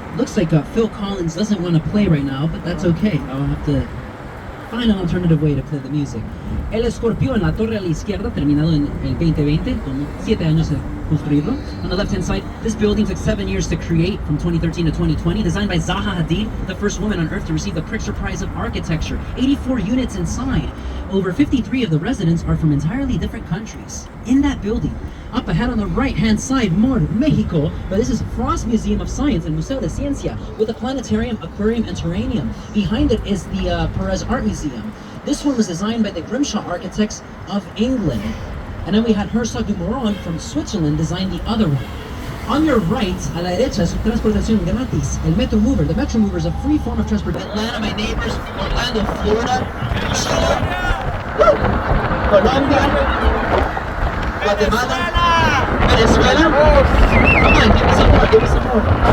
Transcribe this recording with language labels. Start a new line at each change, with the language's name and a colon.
English: Looks like Phil Collins doesn't want to play right now, but that's okay. I'll have to find an alternative way to play the music.
Spanish: El Escorpión, la torre a la izquierda, terminado en el 2020, con 7 años de construirlo.
English: On the left-hand side, this building took 7 years to create, from 2013 to 2020. Designed by Zaha Hadid, the first woman on Earth to receive the Pritzker Prize of Architecture. 84 units inside. Over 53 of the residents are from entirely different countries. In that building, up ahead on the right-hand side, more Mexico, but this is Frost Museum of Science and Museo de Ciencia, with a planetarium, aquarium, and terrarium. Behind it is the Perez Art Museum. This one was designed by the Grimshaw architects of England. And then we had Herzog & de Meuron from Switzerland design the other one. On your right,
Spanish: a la derecha, es transportación gratis. El Metro Mover.
English: The Metro Mover is a free form of transportation. Atlanta, my neighbors, Orlando, Florida, Chile, Colombia, Guatemala, Venezuela. Come on, give me some more, give me some more.